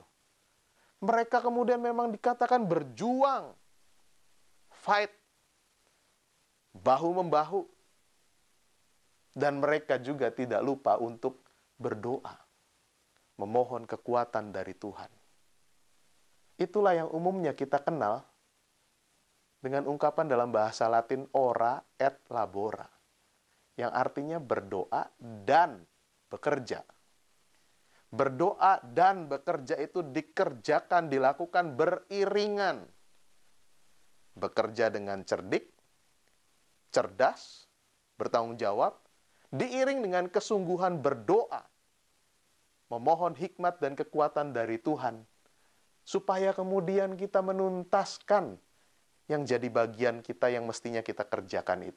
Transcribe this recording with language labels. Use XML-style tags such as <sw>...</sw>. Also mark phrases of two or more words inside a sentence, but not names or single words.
<id>Mereka kemudian memang dikatakan berjuang, fight, bahu-membahu. Dan mereka juga tidak lupa untuk berdoa, memohon kekuatan dari Tuhan. Itulah yang umumnya kita kenal dengan ungkapan dalam bahasa Latin</id> <la>ora et labora,</la> <id>yang artinya berdoa dan bekerja. Berdoa dan bekerja itu dikerjakan, dilakukan beriringan. Bekerja dengan cerdik, cerdas, bertanggung jawab, diiring dengan kesungguhan berdoa, memohon hikmat dan kekuatan dari Tuhan, supaya kemudian kita menuntaskan yang jadi bagian kita yang mestinya kita kerjakan itu.</id>